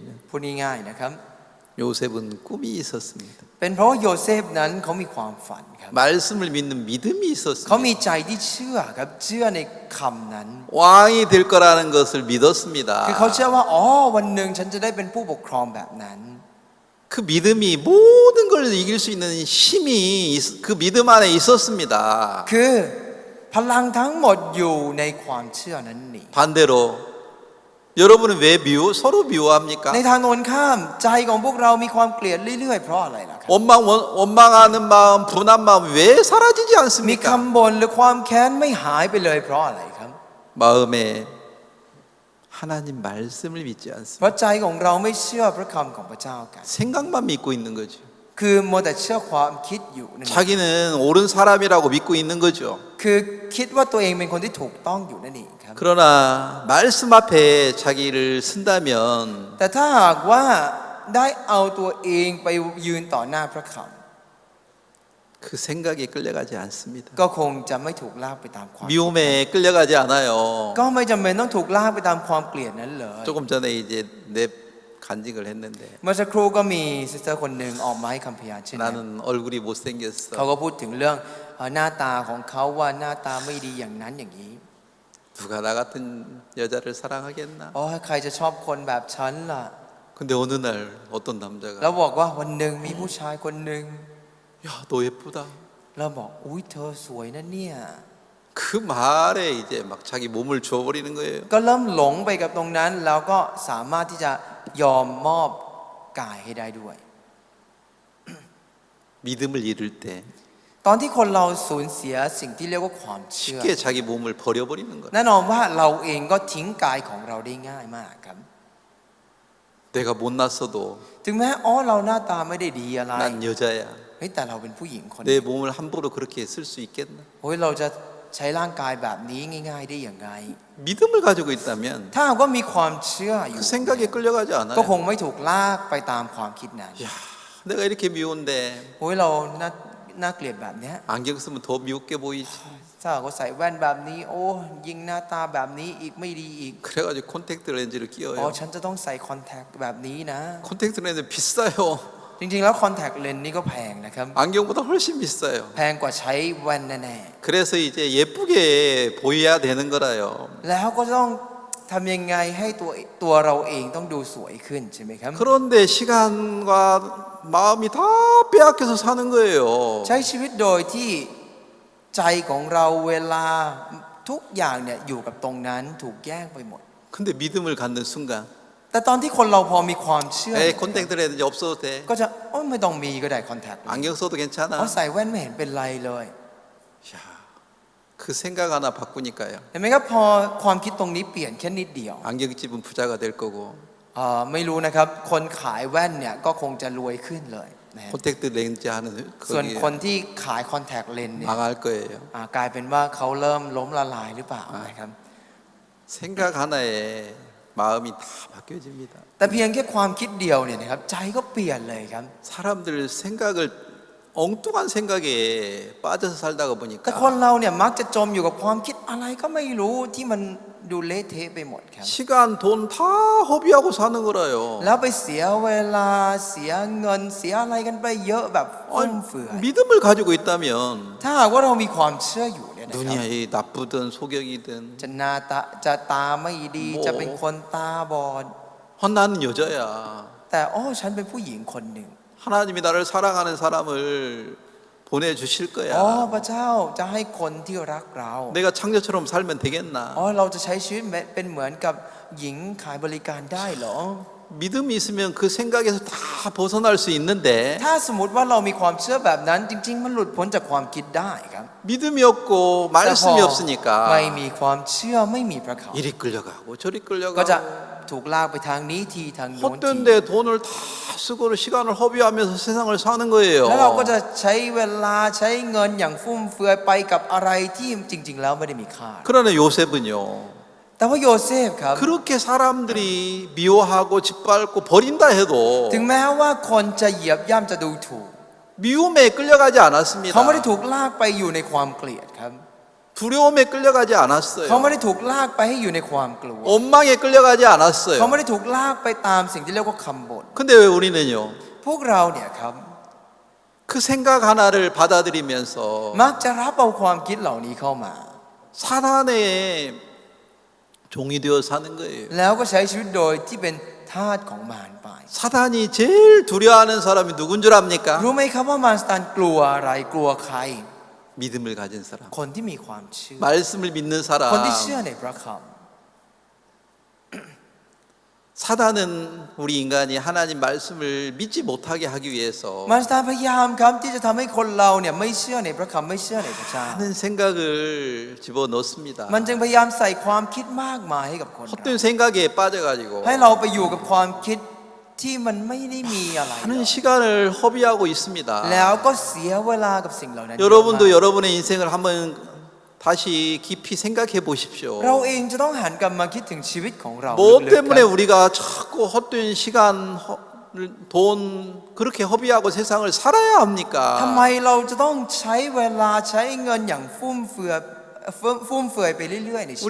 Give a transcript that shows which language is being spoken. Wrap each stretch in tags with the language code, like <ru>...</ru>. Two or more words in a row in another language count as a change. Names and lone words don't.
<th>พูดง่ายๆนะครับ</th> <ko>요셉은 꿈이 있었습니다.</ko> <th>เป็นเพราะว่าโยเซฟนั้นเขามีความฝันครับ</th> <ko>말씀을 믿는 믿음이</ko> <th>เขา</th> <ko>있었습니다.</ko> <th>มีใจที่เชื่อครับเชื่อในคำนั้น</th> <ko>왕이 될 거라는 것을</ko> <th>คือ</th> <ko>믿었습니다.</ko> <th>เขาเชื่อว่าอ๋อวันหนึ่งฉันจะได้เป็นผู้ปกครองแบบนั้น</th> <ko>그 믿음이 모든 걸 이길 수 있는 힘이 그 믿음 안에 있었습니다.</ko> <th>คือพลังทั้งหมดอยู่ในความเชื่อนั้นนี่</th> <ko>반대로 여러분은 왜 서로 미워합니까?</ko> <th>ในทางโน้นข้ามใจของพวกเรามีความเกลียดเรื่อยๆเพราะอะไรล่ะครับ</th> <ko>원망하는 마음, 분한 마음 왜 사라지지</ko> <th>มี</th> <ko>않습니까?</ko> <th>คำบ่นหรือความแค้นไม่หายไปเลยเพราะอะไรครับ</th> <ko>마음에 하나님 말씀을 믿지</ko> <th>เพ</th> <ko>않습니다.</ko> <th>ราะใจของเราไม่เชื่อพระคำของพระเจ้ากัน</th> <ko>생각만 믿고 있는 거죠.</ko> <th>คือมัวแต่เชื่อความคิดอยู่นั่นเอง</th> <ko>자기는 옳은 사람이라고 믿고 있는 거죠.</ko> <th>คือคิดว่าตัวเองเป็นคนที่ถูกต้องอยู่นั่นเองครับ</th> <ko>그러나 말씀 앞에 자기를 쓴다면</ko> <th>แต่ถ้าหากว่าได้เอาตัวเองไปยืนต่อหน้าพระค</th> <ko>그 생각에 끌려가지 않습니다.</ko> <th>ำก็คงจะไม่ถูกลากไปตามความ</th> <ko>미움에 끌려가지 않아요.</ko> <th>ก็ไม่จำเป็นต้องถูกลากไปตามความเกลียดนั้นเลย</th> <ko>조금 전에 이제 내 간직을 했는데</ko> <th>เมื่อสักครู่ก็มีซิสเตอร์คนหนึ่งออกมาให้คำพยานเช่นนั้น</th> <ko>나는 얼굴이</ko> <th>เขา</th> <ko>못생겼어.</ko> <th>ก็พูดถึงเรื่องหน้าตาของเขาว่าหน้าตาไม่ดีอย่างนั้นอย่างนี้</th> <ko>누가 나 같은 여자를 사랑하겠나?</ko> <th>อ๋อใครจะชอบคนแบบฉันล่ะ</th> <ko>근데 어느 날 어떤</ko> <th>แล้ว</th> <ko>남자가</ko> <th>บอกว่าวันหนึ่งมีผู้ชายคนหนึ่ง</th> <ko>야, 너 예쁘다.</ko> <th>แล้วบอกอุ้ยเธอสวยนะเนี่ย</th> <ko>그 말에 이제 막 자기 몸을 줘버리는 거예요.</ko> <th>ก็เริ่มหลงไปกับตรงนั้นแล้วก็สามารถที่จะยอมมอบกายให้ได้ด้วย</th> <ko>믿음을 잃을 때</ko> <th>ตอนที่คนเราสูญเสียสิ่งที่เรียกว่าความเชื่อ</th> <ko>쉽게 자기 몸을 버려버리는 거예요.</ko> <th>แน่นอนว่าเราเองก็ทิ้งกายของเราได้ง่ายมากครับ</th> <ko>내가 못났어도</ko> <th>ถึงแม้อ๋อเราหน้าตาไม่ได้ดีอะไร</th> <ko>난 여자야.</ko> <th>เฮ้ยแต่เราเป็นผู้หญิงคน</th> <ko>내 몸을 함부로 그렇게 쓸 수 있겠나?</ko> <th>โอ้ยเราจะใช้ร่างกายแบบนี้ง่าย ๆ ได้อย่างไร</th> <ko>믿음을 가지고 있다면</ko> <th>ถ้าหากว่ามีความเชื่ออยู่</th> <ko>그 생각에 끌려가지</ko> <th>ก็ค</th> <ko>않아요.</ko> <th>งไม่ถูกลากไปตามความคิดนั้น</th> <ko>야, 내가 이렇게 미운데</ko> <th>โอ้ยเราน่าเกลียดแบบเนี้ย</th> <ko>안경 쓰면 더 미웃게 보이지.</ko> <th>ถ้าหากว่าใส่แว่นแบบนี้ โอ้ยิ่งหน้าตาแบบนี้อีกไม่ดีอีก</th> <ko>그래가지고 콘택트 렌즈를</ko> <th>อ๋อ</th> <ko>끼워요.</ko> <th>ฉันจะต้องใส่คอนแทคแบบนี้นะ</th> <ko>콘택트 렌즈 비싸요.</ko> <th>จริงๆแล้วคอนแทคเลนส์นี่ก็แพงนะครับ</th> <ko>안경보다 훨씬 비싸요.</ko> <th>แพงกว่าใช้แว่นแน่</th> <ko>그래서 이제 예쁘게 보여야 되는 거라요.</ko> <th>ๆแล้วก็ต้องทำยังไงให้ตัวเราเองต้องดูสวยขึ้นใช่ไหมครับ</th> <ko>그런데 시간과 마음이 다 빼앗겨서 사는 거예요.</ko> <th>ใช้ชีวิตโดยที่ใจของเราเวลาทุกอย่างเนี่ยอยู่กับตรงนั้นถูกแย่งไปหมด</th> <ko>근데 믿음을 갖는 순간</ko> <th>แต่ตอนที่คนเราพอมีความเชื่อ</th> <ko>에이 콘택트 렌즈 없어도 돼.</ko> <th>ก็จะโอ้ยไม่ต้องมีก็ได้คอนแทค</th> <ko>안경 써도</ko> <th>อ๋อ</th> <ko>괜찮아.</ko> <th>ใส่แว่นไม่เห็นเป็นไรเลย</th> <ko>야, 그 생각 하나 바꾸니까요.</ko> <th>เห็นไหมครับพอความคิดตรงนี้เปลี่ยนแค่นิดเดียว</th> <ko>안경집은 부자가 될 거고</ko> <th>ไม่รู้นะครับ คนขายแว่นเนี่ยก็คงจะรวยขึ้นเลยนะฮะ</th> <ko>콘택트 렌즈 하는</ko> <th>ส่วน</th> <ko>거기</ko> <th>คนที่ขายคอนแทคเลนส์เนี่ย</th> <ko>망할 거예요.</ko> <th>กลายเป็นว่าเขาเริ่มล้มละลายหรือเปล่านะครับ</th> <ko>생각 하나에 마음이 다 바뀌어집니다.</ko> <th>แต่เพียงแค่ความคิดเดียวเนี่ยนะครับใจก็เปลี่ยนเลยครับ</th> <ko>사람들 생각을 엉뚱한 생각에 빠져서 살다가</ko> <th>แต่</th> <ko>보니까</ko> <th>คนเราเนี่ยมักจะจมอยู่กับความคิดอะไรก็ไม่รู้ที่มันดูเละเทะไปหมดครับ</th> <ko>시간, 돈 다 허비하고 사는 거라요.</ko> <th>แล้วไปเสียเวลาเสียเงินเสียอะไรกันไปเยอะแบบฟุ่มเฟือย</th> <ko>믿음을 가지고 있다면</ko> <th>ถ้าหากว่าเรามีความเชื่ออยู่เนี่ยนะครับ 눈이 나쁘든 소경이든 จะหน้าตาจะตาไม่ดี โอ้ จะเป็นคนตาบอด</th> <ko>나는 여자야.</ko> <th>แต่ฉันเป็นผู้หญิงคนหนึ่ง</th> <ko>하나님이 나를 사랑하는 사람을 보내주실</ko> <th>อ๋อ</th> <ko>거야.</ko> <th>พระเจ้าจะให้คนที่รักเรา</th> <ko>내가 창녀처럼 살면 되겠나?</ko> <th>เราจะใช้ชีวิตเป็นเหมือนกับหญิงขายบริการได้เหรอ</th> <ko>믿음이 있으면 그 생각에서 다 벗어날 수 있는데</ko> <th>ถ้าสมมติว่าเรามีความเชื่อแบบนั้น จริง ๆ มันหลุดพ้นจากความคิดได้ครับ</th> <ko>믿음이 없고</ko> <th>แต่พอ</th> <ko>말씀이</ko> <th>ไม่</th> <ko>없으니까</ko> <th>มีความเชื่อไม่มีพระเขา</th> <ko>이리 끌려가고 저리</ko> <th>ก็จะ</th> <ko>끌려가고</ko> <th>ถูกลากไปทางนี้ทีทางโน้นที</th> <ko>헛된데 돈을 다 쓰고 시간을 허비하면서 세상을 사는 거예요.</ko> <th>แล้วเราก็จะใช้เวลาใช้เงินอย่างฟุ่มเฟือยไปกับอะไรที่จริง ๆ แล้วไม่ได้มีค่า</th> <ko>그러나 요셉은요.</ko> <th>แต่ว่าโยเซฟครับ</th> <ko>그렇게 사람들이 미워하고 짓밟고 버린다 해도</ko> <th>ถึงแม้ว่าคนจะเหยียบย่ำจะดูถูก</th> <ko>미움에 끌려가지 않았습니다.</ko> <th>เขาไม่ได้ถูกลากไปอยู่ในความเกลียดครับ</th> <ko>두려움에 끌려가지</ko> <th>เขา</th> <ko>않았어요.</ko> <th>ไม่ได้ถูกลากไปให้อยู่ในความกลัว</th> <ko>원망에 끌려가지</ko> <th>เขา</th> <ko>않았어요.</ko> <th>ไม่ได้ถูกลากไปตามสิ่งที่เรียกว่าคำบ่น</th> <ko>근데 왜 우리는요?</ko> <th>พวกเราเนี่ยครับ</th> <ko>그 생각 하나를 받아들이면서</ko> <th>มักจะรับเอาความคิดเหล่านี้เข้ามา</th> <ko>사단의 종이 되어 사는 거예요.</ko> <th>แล้วก็ใช้ชีวิตโดยที่เป็นทาสของมารไป</th> <ko>사단이 제일 두려워하는 사람이 누군 줄 압니까?</ko> <th>รู้ไหมครับว่ามารซาตานกลัวอะไรกลัวใคร</th> <ko>믿음을 가진 사람.</ko> <th>คนที่มีความเชื่อ</th> <ko>말씀을 믿는</ko> <th>คนที่</th> <ko>사람.</ko> <th>เชื่อในพระค</th> <ko>사단은 우리 인간이 하나님 말씀을 믿지 못하게 하기 위해서</ko> <th>ำมารซาตานพยายามครับที่จะทำให้คนเราเนี่ยไม่เชื่อในพระคำไม่เชื่อในพระเจ้า</th> <ko>하는 생각을 집어넣습니다.</ko> <th>มันจึงพยายามใส่ความคิดมากมายให้กับคนเรา</th> <ko>헛된 생각에 빠져가지고</ko> <th>ให้เราไปอยู่กับความคิดที่มันไม่ได้มีอะไรเลย</th> <ko>하는 시간을 허비하고 있습니다.</ko> <th>แล้วก็เสียเวลากับสิ่งเหล่านั้นเยอะมาก</th> <ko>여러분도 여러분의 인생을 한번 다시 깊이 생각해 보십시오.</ko> <th>เราเองจะต้องหันกลับมาคิดถึงชีวิตของเรา</th> <ko>뭐</ko> <th>ลึกๆ</th> <ko>때문에</ko> <th>ครับ</th> <ko>우리가 자꾸 헛된 시간, 돈 그렇게 허비하고 세상을 살아야</ko> <th>ทำไม</th> <ko>합니까?</ko> <th>เราจะต้องใช้เวลาใช้เงินอย่างฟุ่มเฟือยไปเรื่อยๆในชีวิ</th>